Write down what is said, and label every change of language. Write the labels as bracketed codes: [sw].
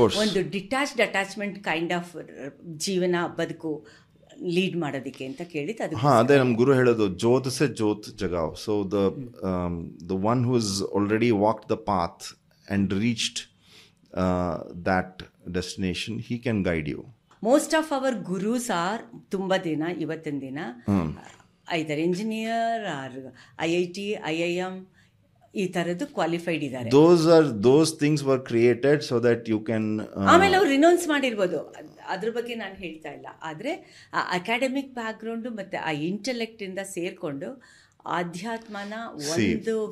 [kn] ಒಂದು [en] detached attachment kind of [kn] ಜೀವನ ಬದುಕು ಲೀಡ್ ಮಾಡೋದಕ್ಕೆ ಅಂತ ಕೇಳಿದ್ದು ಅದು. ಅದೇ ನಮ್ಮ ಗುರು ಹೇಳೋದು, [hi] ಜೋತ್ ಸೆ ಜೋತ್ ಜಗಾವ್. [en] So the one who is already walked the path and reached that destination, he can guide you. Most of our gurus are [kn] ತುಂಬ ದಿನ ಇವತ್ತಿನ ದಿನ [en] either engineer or IIT, IIM [kn] ಈ ಥರದ್ದು [en] qualified [kn] ಇದ್ದಾರೆ. [en] Those things were created so that you can [kn] ಆಮೇಲೆ ಅವ್ರು renounce ಮಾಡಿರ್ಬೋದು, ಅದ್ರ ಬಗ್ಗೆ ನಾನು ಹೇಳ್ತಾ ಇಲ್ಲ. ಆದರೆ ಆ ಅಕಾಡೆಮಿಕ್ ಬ್ಯಾಕ್ಗ್ರೌಂಡು ಮತ್ತು ಆ ಇಂಟೆಲೆಕ್ಟ್ ಇಂದ ಸೇರಿಕೊಂಡು ಆಧ್ಯಾತ್ಮನ ಒಂದು